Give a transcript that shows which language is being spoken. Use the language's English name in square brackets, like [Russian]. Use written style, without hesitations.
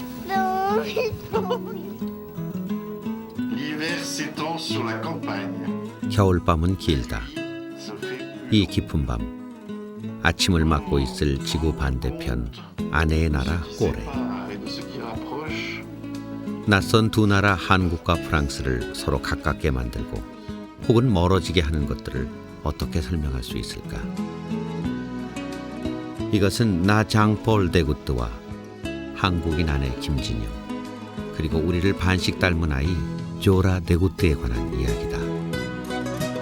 [French] L'hiver s'étend sur la campagne. [Korean] 겨울밤은 길다. [French] Se fait plus [Korean] 이 깊은 밤 아침을 맞고 있을 지구 반대편 아내의 나라 꼬레. [French] sépare et de ce qui rapproche. [Korean] 낯선 두 나라 한국과 프랑스를 서로 가깝게 만들고 혹은 멀어지게 하는 것들을 어떻게 설명할 수 있을까? 이것은 나 장폴 데구트와 한국인 아내 김진영 그리고 우리를 반씩 닮은 아이 조라 데구트에 관한 이야기다.